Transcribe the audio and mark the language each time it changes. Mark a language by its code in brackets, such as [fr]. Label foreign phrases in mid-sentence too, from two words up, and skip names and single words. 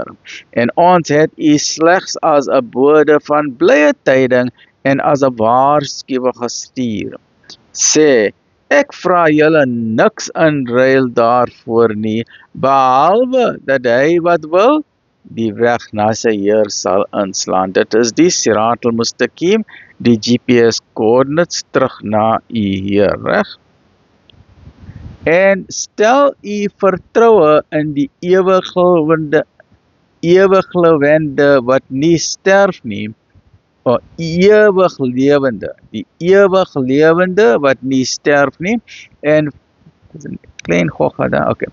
[af] En ons het u slegs as 'n bode van blye tyding en as 'n waarskuwer gestuur. Sê, ek vra julle niks in ruil daarvoor nie, behalwe dat hy wat wil, die weg na sy Heer sal inslaan. Dit is die [ar] صراط المستقيم, [af] die [en] GPS coordinates [af] terug na u Heer, reg? En stel u vertroue in die ewiglewende wat nie sterf nie, ewig lewende, die ewig lewende wat nie sterf nie, en dis 'n klein gogga daar, okay.